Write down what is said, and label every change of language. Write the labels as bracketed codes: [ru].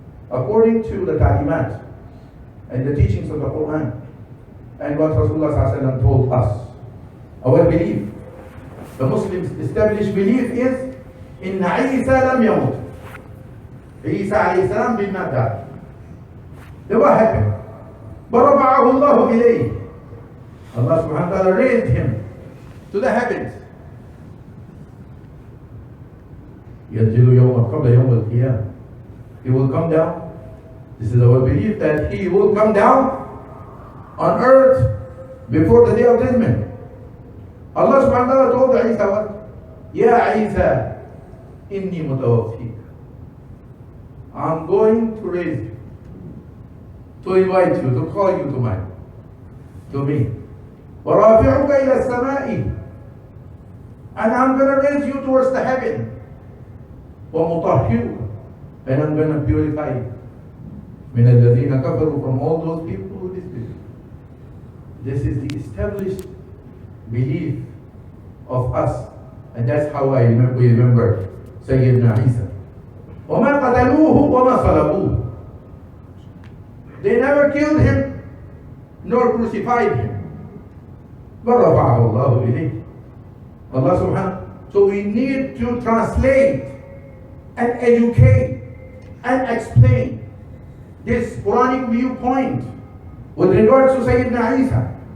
[en] According to the ta'limat and the teachings of the Quran and what Rasulullah told us, our belief, the Muslims' established belief is in Isa [ar] lam yamut. [en] Isa alayhi salam did not die. Then what happened? [ar] وَرَفَعَهُ اللَّهُ إِلَيْهِ, [en] Allah subhanahu wa ta'ala raised him to the heavens. [ar] يَنْزِلُ يَوْمًا قَبْلَ يَوْمِ الْقِيَامَةِ, [en] he will come down. This is our belief that he will come down on earth before the day of judgment. Allah subhanahu wa ta'ala told Isa what? Ya Isa, [ar] inni mutawaffik. [en] I'm going to raise you, to invite you, to call you to me. [ar] وَرَافِعُكَ إِلَى السَّمَاءِ, [en] and I'm going to raise you towards the heaven. [ar] وَمُطَهِّرُكَ, [en] and I'm going to purify you. [ar] مِنَ الَّذِينَ كَفَرُوا, [en] from all those people who disbelieve. This is the established belief of us, and that's how we remember Sayyidina Isa. [ar] وَمَا قَتَلُوهُ وَمَا صَلَبُوهُ, [en] they never killed him nor crucified him. [ar] وَرَفَعَهُ اللَّهُ إِلَيْهِ, Allah subhanahu. [en] So we need to translate and educate and explain this Quranic viewpoint with regards to Sayyidina Isa.